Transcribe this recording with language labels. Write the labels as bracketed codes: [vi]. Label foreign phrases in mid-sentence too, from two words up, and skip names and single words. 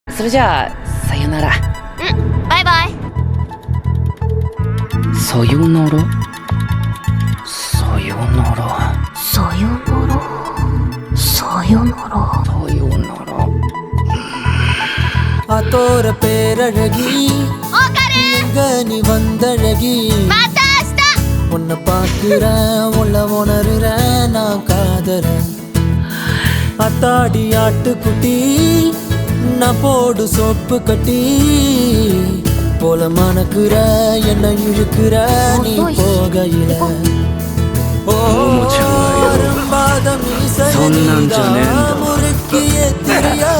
[ja] それじゃあさよなら。バイバイ。さよならさよならさよならさよならさよなら。 [ta] ஆத்தோர பேரழகி எங்க நீ வந்தழகி உன்னை பார்க்கிறேன் உள்ள உணர்றேன் நான் காதறேன் அத்தாடி ஆட்டுக்குட்டி நான் போடு சோப்பு கட்டி போல மணக்குற என்ன இழுக்கிற நீ போகையில முறுக்கிய தெரிய